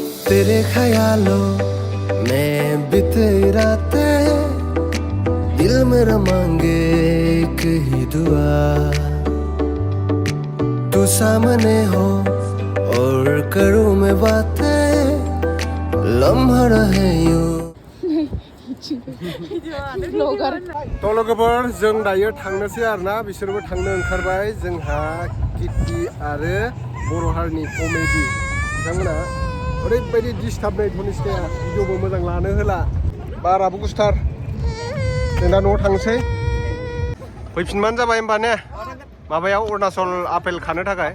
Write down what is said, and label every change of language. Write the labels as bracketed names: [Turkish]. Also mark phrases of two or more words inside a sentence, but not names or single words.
[Hindi] तेरे ख्यालों में बीते रातें दिल मेरा मांगे एक ही दुआ तू सामने हो और करूँ मैं बातें लम्हा रहे यूं [Bodo] थ' लोगोफोर जों दायो थांनोसै आरोना बिसोरबो थांनो ओंखारबाय जोंहा किटि आरो बर' हारिनि कमेडि बिथांमोना ओरैबायदि डिस्टार्ब नै धनिष्काया भिडिअबो मोजां लानो होला बाराबो गुसुथार जों दा न'आव थांसै फैफिनबानो जाबाय होमबा ने माबायाव अरुणाचल आपेल खानो थाखाय